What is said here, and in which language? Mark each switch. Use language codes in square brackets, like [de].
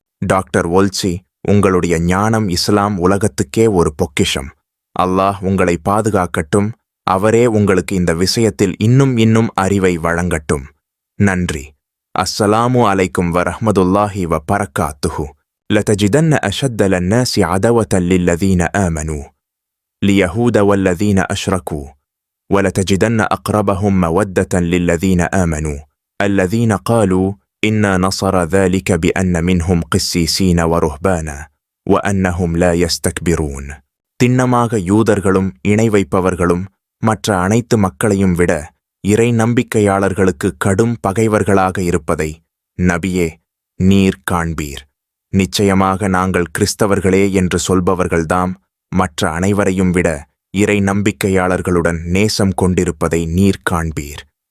[ta] Doctor ஒல்சி, உங்களுடைய ஞானம் இஸ்லாம் உலகத்துக்கே ஒரு பொக்கிஷம். அல்லாஹ் உங்களை பாதுகாக்கட்டும். அவரே உங்களுக்கு இந்த விஷயத்தில் இன்னும் அறிவை வழங்கட்டும். நன்றி. [ar] அஸ்ஸலாமு அலைக்கும் வரஹ்மத்துல்லாஹி வ பரக்காத்துஹு. لتجدن أشد الناس عداوة للذين آمنوا ليهود والذين أشركوا ولتجدن أقربهم مودة للذين آمنوا الذين قالوا إنا نصر ذلك بأن منهم قسيسين ورهبانا وأنهم لا يستكبرون. [ta] திண்ணமாக யூதர்களும் இணை வைப்பவர்களும் மற்ற அனைத்து மக்களையும் விட இறை நம்பிக்கையாளர்களுக்கு கடும் பகைவர்களாக இருப்பதை நபியே நீர் காண்பீர். நிச்சயமாக நாங்கள் கிறிஸ்தவர்களே என்று சொல்பவர்கள்தாம் மற்ற அனைவரையும் விட இறை நம்பிக்கையாளர்களுடன் நேசம் கொண்டிருப்பதை நீர் காண்பீர்.